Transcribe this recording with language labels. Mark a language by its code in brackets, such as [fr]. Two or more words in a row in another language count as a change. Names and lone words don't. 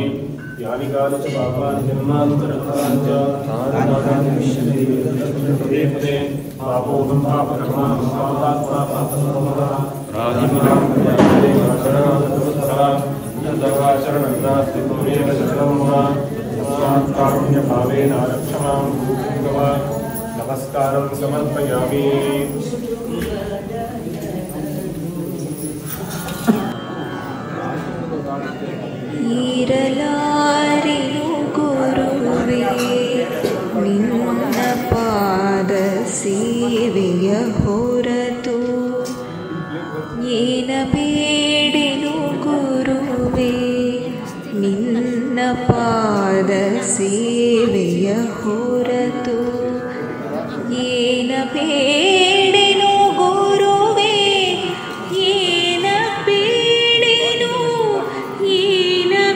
[sa] यानि कानि च पापानि जन्मान्तरफलानि च पदे पापोऽहं पापकर्माणं पापात्मा पापसम्भवः शरणं नास्ति त्वमेव शरणं मम तस्मात् कारुण्यभावेन रक्ष मां भूः। नमस्कारं समर्पयामि। [kn] ಇರಲಾರೆನು ಗುರುವೇ ನಿನ್ನ ಪಾದ ಸೇವೆಯ ಹೊರತು ಏನ ಬೇಡೆನು ಗುರುವೇ ನಿನ್ನ ಪಾದ ಸೇವೆಯ ಹೊರತು ಏನ ಬೇಡೆನು ಗುರುವೇ ಏನ ಬೇಡೆನು ಏನ